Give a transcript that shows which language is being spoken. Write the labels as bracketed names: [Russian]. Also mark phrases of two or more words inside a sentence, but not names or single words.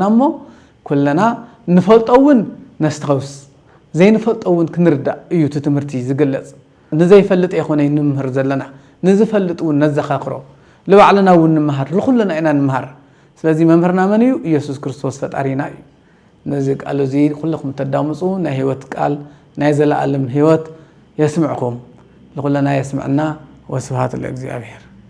[Tigrinya] እሞ ኩለና ንፈልጠውን ነስተውስ ዘይንፈልጠውን ክንርዳእ እዩ ትምህርቲ ዝገልጽ ንዘይፈልጥ ይኾነ ንምህር ዘለና ንዝፈልጥውን ነዘኻኽሮ ለባዕልና ውን ንመሃር ለኩለና ኢና ንመሃር ስለዚህ መምህርና መን እዩ ኢየሱስ ክርስቶስ ፈጣሪና እዩ ነዚ ቃል እዚ ኩልኩም ተዳምጹ ናይ ህይወት ቃል ናይ ዘለዓለም ህይወት [Arabic] يسمعكم لكلنا يسمعنا وسبحان [Tigrinya] ለእግዚአብሔር